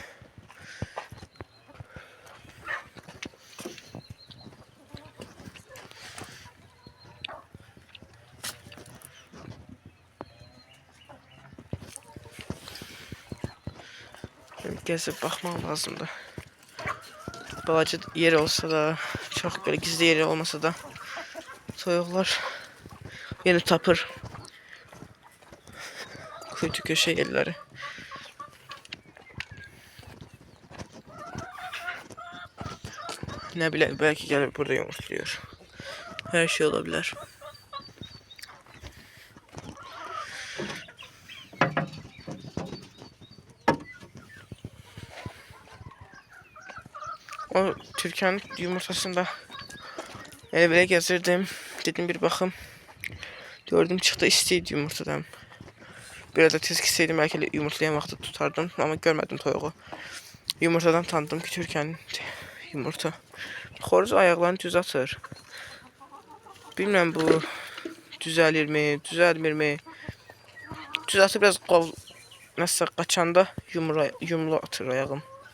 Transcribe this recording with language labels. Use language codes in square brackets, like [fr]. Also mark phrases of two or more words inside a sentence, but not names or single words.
[az] Gəzib baxmaq lazımdır. Balaca yer olsa da, çox belə gizli yeri olmasa da toyuqlar yeni tapır kuytu köşe yerləri. [tr] Ne bileyim, belki gelip burada yumurtluyor. Her şey olabilir. O Türkanın yumurtasında böyle gezirdim. Dedim bir bakım. Gördüm çıktı istiydi yumurtadan. Biraz da tez gitseydim belki yumurtlayan vakti tutardım ama görmedim toyuğu. Yumurtadan tanıdım ki Türkanın yumurta. [az] Xoruz ayaqlarını düz atır. Bilmem bu düzəlir mi, düzəlmir mi? Düz atır, biraz qol nəsə qaçanda yumru atır ayağım.